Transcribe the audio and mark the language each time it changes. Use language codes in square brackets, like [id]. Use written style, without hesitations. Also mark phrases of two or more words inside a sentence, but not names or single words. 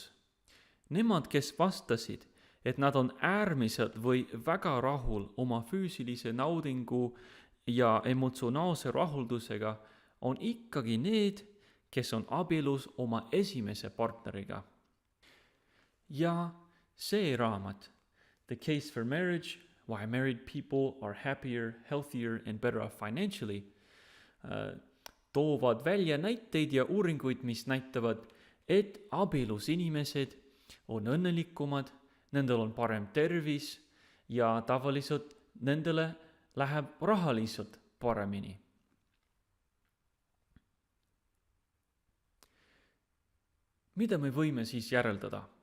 [et] Nemad, kes vastasid, et nad on äärmiselt või väga rahul oma füüsilise naudingu ja emotsionaalse rahuldusega, on ikkagi need, kes on abielus oma esimese partneriga. Ja see raamat, [en] The Case for Marriage, Why Married People Are Happier, Healthier and Better Off Financially, [et] toovad välja näiteid ja uuringuid, mis näitavad, et abielus inimesed on õnnelikumad, nendel on parem tervis ja tavaliselt nendele läheb rahaliselt paremini. Mida me võime siis järeldada?